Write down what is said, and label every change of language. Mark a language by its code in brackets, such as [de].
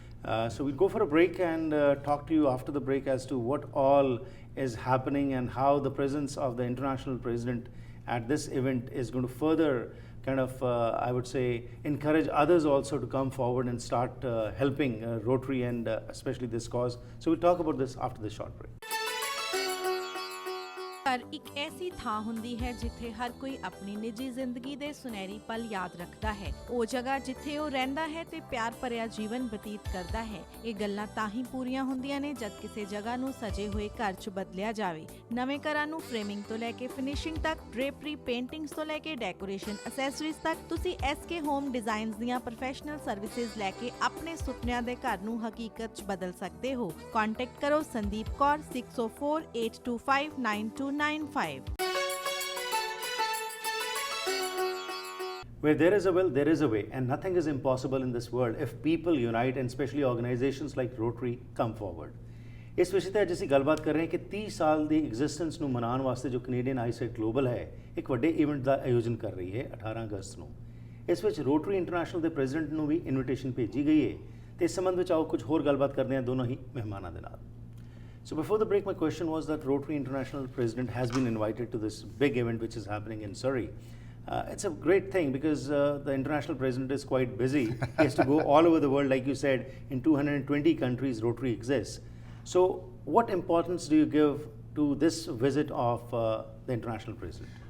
[en] So we'll go for a break and talk to you after the break as to what all is happening and how the presence of the international president at this event is going to further kind of, I would say, encourage others also to come forward and start helping Rotary and especially this cause. So we'll talk about this after the short break. [pa] ਪਰ ਇੱਕ ਐਸੀ ਥਾਂ ਹੁੰਦੀ ਹੈ ਜਿੱਥੇ ਹਰ ਕੋਈ ਆਪਣੀ ਨਿੱਜੀ ਜ਼ਿੰਦਗੀ ਦੇ ਸੁਨਹਿਰੀ ਪਲ ਯਾਦ ਰੱਖਦਾ ਹੈ। ਉਹ ਜਗ੍ਹਾ ਜਿੱਥੇ ਉਹ ਰਹਿੰਦਾ ਹੈ ਤੇ ਪਿਆਰ ਭਰਿਆ ਜੀਵਨ ਬਤੀਤ ਕਰਦਾ ਹੈ। ਇਹ ਗੱਲਾਂ ਤਾਂ ਹੀ ਪੂਰੀਆਂ ਹੁੰਦੀਆਂ ਨੇ ਜਦ ਕਿਸੇ ਜਗ੍ਹਾ ਨੂੰ ਸਜੇ ਹੋਏ ਘਰ 'ਚ ਬਦਲਿਆ ਜਾਵੇ। ਨਵੇਂ ਘਰਾਂ ਨੂੰ ਫਰੇਮਿੰਗ ਤੋਂ ਲੈ ਕੇ ਫਿਨਿਸ਼ਿੰਗ ਤੱਕ, ਡ੍ਰੇਪਰੀ, ਪੇਂਟਿੰਗਸ ਤੋਂ ਲੈ ਕੇ ਡੈਕੋਰੇਸ਼ਨ ਅਸੈਸਰੀਜ਼ ਤੱਕ, ਤੁਸੀਂ SK ਹੋਮ ਡਿਜ਼ਾਈਨਸ ਦੀਆਂ ਪ੍ਰੋਫੈਸ਼ਨਲ ਸਰਵਿਸਿਜ਼ ਲੈ ਕੇ ਆਪਣੇ ਸੁਪਨਿਆਂ ਦੇ ਘਰ ਨੂੰ ਹਕੀਕਤ 'ਚ ਬਦਲ ਸਕਦੇ ਹੋ। ਕੰਟੈਕਟ ਕਰੋ Sandeep Kaur 6048259295। [en] Where there is a will, there is a way, and nothing is impossible in this world if people unite and especially organizations like Rotary come forward. [pa] ਇਸ ਵਿਸ਼ੇ ਤੇ ਅੱਜ ਅਸੀਂ ਗੱਲਬਾਤ ਕਰ ਰਹੇ ਹਾਂ ਕਿ 30 ਸਾਲ ਦੀ ਐਗਜ਼ਿਸਟੈਂਸ ਨੂੰ ਮਨਾਉਣ ਵਾਸਤੇ ਜੋ ਕੈਨੇਡੀਅਨ ਆਈਸਾਈਟ ਗਲੋਬਲ ਹੈ ਇੱਕ ਵੱਡੇ ਇਵੈਂਟ ਦਾ ਆਯੋਜਨ ਕਰ ਰਹੀ ਹੈ 18 ਅਗਸਤ ਨੂੰ। ਇਸ ਵਿੱਚ ਰੋਟਰੀ ਇੰਟਰਨੈਸ਼ਨਲ ਦੇ ਪ੍ਰੈਜ਼ੀਡੈਂਟ ਨੂੰ ਵੀ ਇਨਵੀਟੇਸ਼ਨ ਭੇਜੀ ਗਈ ਹੈ ਤੇ ਇਸ ਸੰਬੰਧ ਵਿੱਚ ਆਓ ਕੁਝ ਹੋਰ ਗੱਲਬਾਤ ਕਰਦੇ ਹਾਂ ਦੋਨੋਂ ਹੀ ਮਹਿਮਾਨਾਂ ਦੇ ਨਾਲ। [en] So before the break, my question was that Rotary International President has been invited to this big event which is happening in Surrey. It's a great thing because the international president is quite busy. He has to go all over the world, like you said, in 220 countries Rotary exists. So what importance do you give to this visit of the international president?